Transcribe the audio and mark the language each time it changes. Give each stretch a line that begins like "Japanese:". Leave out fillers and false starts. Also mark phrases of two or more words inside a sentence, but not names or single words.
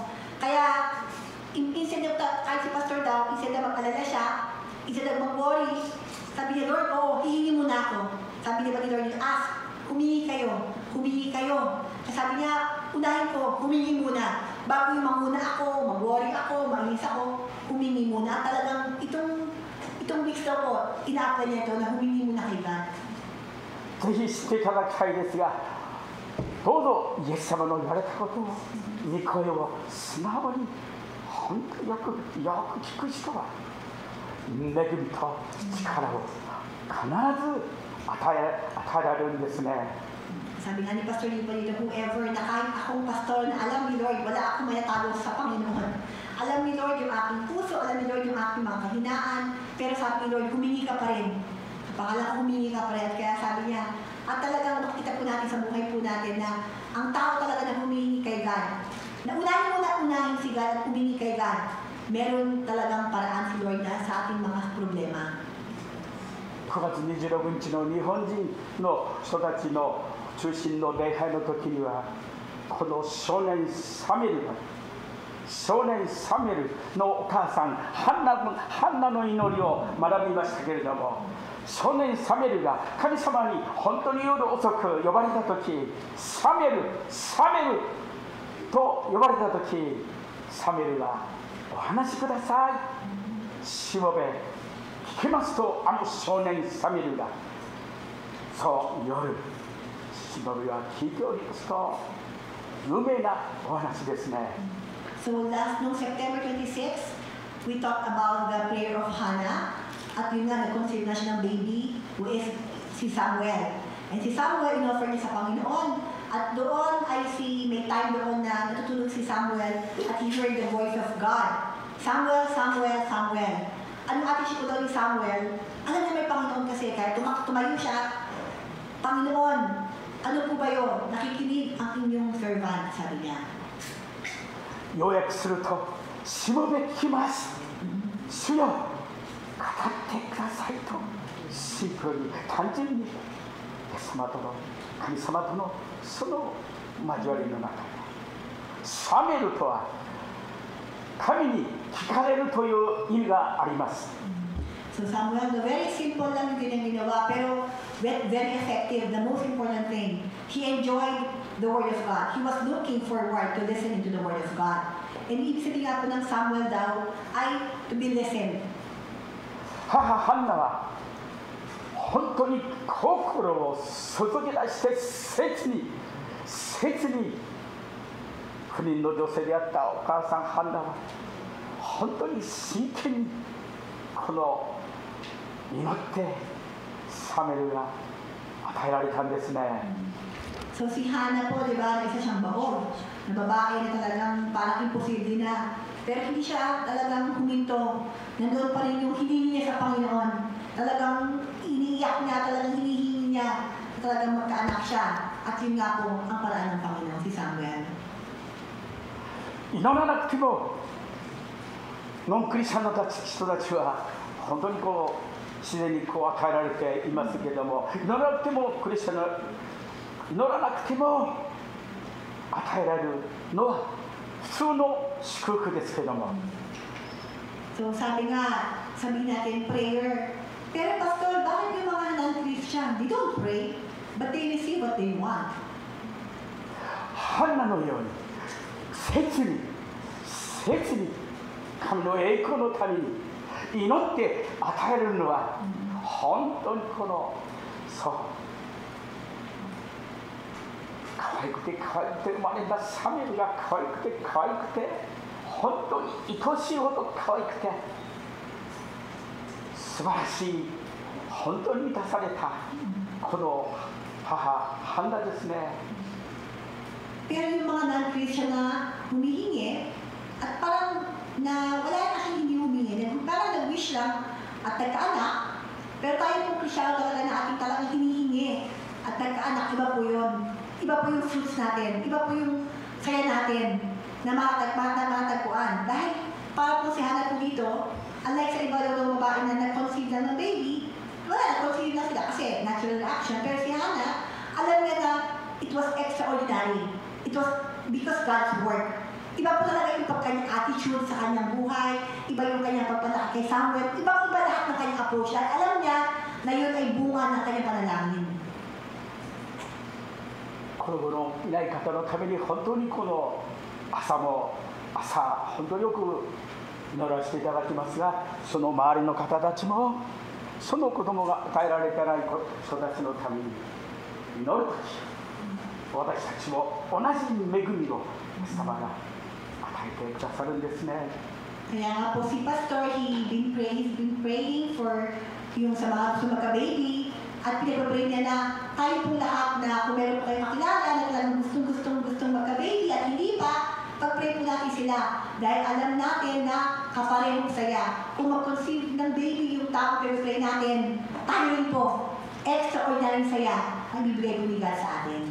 Filipino: Kaya,
English: instead of
Filipino: kahit si Pastor daw, instead na mag-alala siya, instead na mag-worry, sabi niya, Lord, hihingi muna ako. Sabi niya ba ni Lord, ask, humingi kayo. Kasi sabi niya, unahin ko, humingi muna. Bago yung manguna ako, mag-worry ako, mainis ako, humingi muna. Talagang itong itong weeks daw po, ina-apply niya ito na humingi muna kay God.
Japanese: ぜひ知っていただきたいですが、どうぞイエス様の言われたことを、御声を素直に本当によく聞く人は恵みと力を必ず与えられるんですね。
Filipino: Sabi nga ni Pastor Lipa dito, whoever na kahit akong pastor na alam ni Lord, wala akong mayatago sa Panginoon. Alam ni Lord yung aking puso, alam ni Lord yung aking mga kahinaan, pero sabi ni Lord, humingi ka pa rin. Pangalan, humingi ka pa rin. At kaya sabi niya, at talagang makikita po natin sa buhay po natin na ang tao talaga na humingi kay God. Na unahin si God at humingi kay God. Meron talagang paraan si Lord na sa ating mga problema.
Japanese: 9 月26日の日本人の人たちの中心の礼拝の時には、この少年サミュエルのお母さんハンナの祈りを学びましたけれども、少年サミュエルが神様に本当に夜遅く呼ばれた時、サミュエルと呼ばれた時、サミュエルがお話しください、しもべ聞きますと、あの少年サミュエルがそう夜しもべは聞いておりますと、有名なお話ですね。
English: So no, September 26, we talked about the prayer of Hannah.
Filipino: At yun nga, nag-conceive na siya ng baby, who is si Samuel. And si Samuel, in-offer niya sa Panginoon. At doon ay may time doon na natutulog si Samuel at
English: he heard the voice of God.
Filipino: Samuel, Samuel, Samuel. Anong attitude daw ni Samuel? Alam niya may Panginoon kasi, kaya tumayo siya. Panginoon, ano po ba yun? Nakikinig ang inyong servant, sabi niya.
Japanese: 要約すると、しもべ聞きます。主よ、語ってくださいと、シンプルに単純にイエス様との神様とのその交わりの中で、サミュエルとは神に聞かれるという意味があります。
English: So Samuel, the very simple
Filipino: lang din ang ginawa, pero
English: very effective. The most important thing, he enjoyed the word of God. He was looking forward to listening to the word of God.
Filipino: And ibig sabihin nga po ng Samuel daw ay
English: to be listened.
Japanese: 母ハンナは本当に心を注ぎ出して切に不妊の女性であったお母さんハンナは本当に真剣にこの祈ってサメルが与えられたんですね。
Filipino: So si Hannah po, di ba, isa siyang baog, na babae na talagang parang imposible na. Pero hindi siya talagang huminto. Nandoon pa rin yung hiningi niya sa Panginoon. Talagang iniiyak niya, talagang hinihingi niya. Talagang magkaanak siya. At yun nga po ang paraan ng Panginoon, si Samuel.
Japanese: 祈らなくてもノンクリスチャンの人たちは本当にこう自然にこう与えられていますけれども、祈らなくてもクリスチャンの祈らなくても与えられるのは普通の祝福ですけれども。
Filipino: So sabihin natin prayer. Pero pastor, bakit yung mga non-Christian,
English: they don't pray, but they receive what they want?
Japanese: ハンナのように切に神の栄光のために祈って与えるのは本当にこのそう可愛くて生まれたサミュエルが可愛くて本当に愛しいほど可愛くて素晴らしい本当に満たされたこの母ハンナですね。
Filipino: Pero yung mga non-Christian na humihingi at parang na wala na siyang hindi humingi, parang nag-wish lang at nagkaanak, pero tayo pong Kristyano talaga na ating talagang hinihingi at nagkaanak, iba po yun. Iba po yung fruits natin, iba po yung saya natin na matatagpuan. Dahil para po si Hannah po dito, unlike sa iba daw ng babae na nag-conceive na ng baby, wala, nag-conceive na sila kasi
English: natural reaction.
Filipino: Pero si Hannah, alam niya na
English: it was extraordinary. It was because God's work.
Filipino: Iba po talaga yung kanyang attitude sa kanyang buhay, iba yung kanyang pagpalaki kay Samuel, iba lahat ng kanyang approach. Dahil alam niya na yun ay bunga ng kanyang panalangin.
Japanese: 子供のいない方のために本当にこの朝本当によく祈らせていただきますが、その周りの方たちもその子供が与えられてない人たちのために祈るとき、私たちも同じ恵みをイエス様が与えてくださるんですね。
Filipino: Kaya nga po si Pastor,
English: he's been praying for
Filipino: yung sa mga gusto magka-baby, at pinag-pray niya na tayo po lahat na kung meron po kayong makilala na talagang gustong magka-baby at hindi pa, pag-pray po natin sila. Dahil alam natin na kapareho saya. Kung mag-conceive ng baby yung tao pinag-pray natin, tayo rin po, extraordinary saya ang bibigay po ni God sa atin.